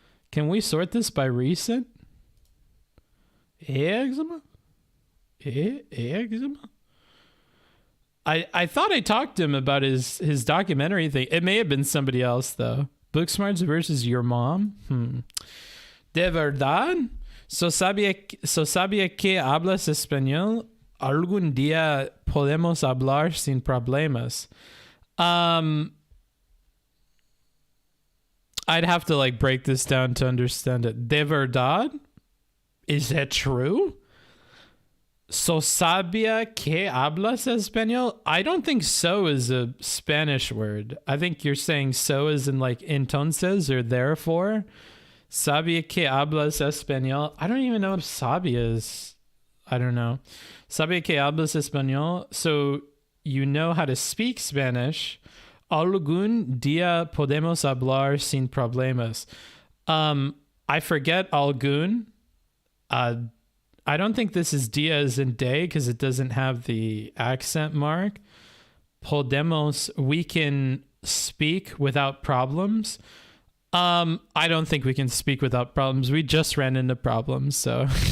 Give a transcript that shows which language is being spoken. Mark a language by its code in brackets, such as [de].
[en] Can we sort this by recent? Eczema? Eczema? I thought I talked to him about his documentary thing. It may have been somebody else though. Booksmarts versus your mom? [es] ¿De verdad? So sabía que hablas español? Algún día podemos hablar sin problemas. [en] I'd have to break this down to understand it. [es] ¿De verdad? [en] Is that true? [es] So sabía que hablas español? [en] I don't think so is a Spanish word. I think you're saying so as in entonces or therefore. [es] Sabía que hablas español? [en] I don't even know if sabía is. I don't know. [es] Sabía que hablas español? [en] So you know how to speak Spanish. [es] Algún día podemos hablar sin problemas. [en] I forget algún. I don't think this is dia as in day because it doesn't have the accent mark. Podemos, we can speak without problems. I don't think we can speak without problems. We just ran into problems, so.